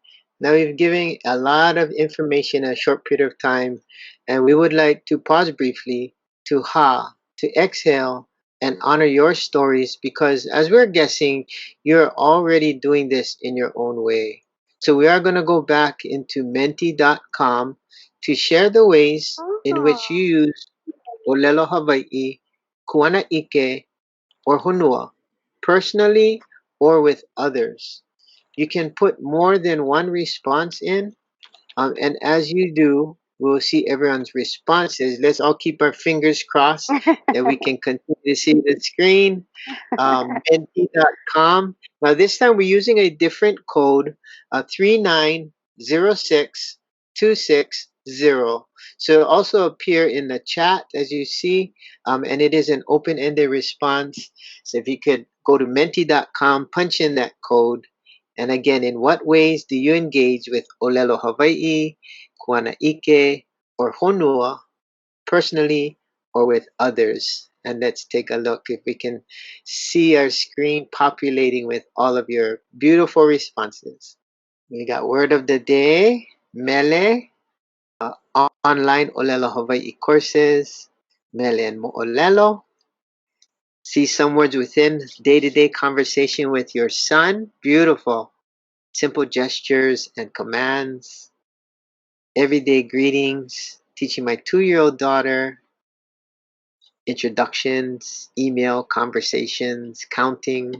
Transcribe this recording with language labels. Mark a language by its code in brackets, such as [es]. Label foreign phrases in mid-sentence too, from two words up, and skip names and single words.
[en] Now we've given a lot of information in a short period of time, and we would like to pause briefly to exhale and honor your stories, because as we're guessing, you're already doing this in your own way. So we are going to go back into menti.com to share the ways in which you use ʻōlelo Hawaii, kuanaʻike, or honua, personally or with others. You can put more than one response in, and as you do, we'll see everyone's responses. Let's all keep our fingers crossed that we can continue to see the screen. Menti.com. Now this time we're using a different code, 3906260. So it'll also appear in the chat as you see, and it is an open-ended response. So if you could go to menti.com, punch in that code, and again, in what ways do you engage with ʻōlelo Hawaii, kuanaʻike, or honua personally or with others? And let's take a look if we can see our screen populating with all of your beautiful responses. We got word of the day, mele, online ʻōlelo Hawaii courses, mele and moʻolelo. See some words within day-to-day conversation with your son, beautiful. Simple gestures and commands, everyday greetings, teaching my 2-year-old daughter, introductions, email, conversations, counting.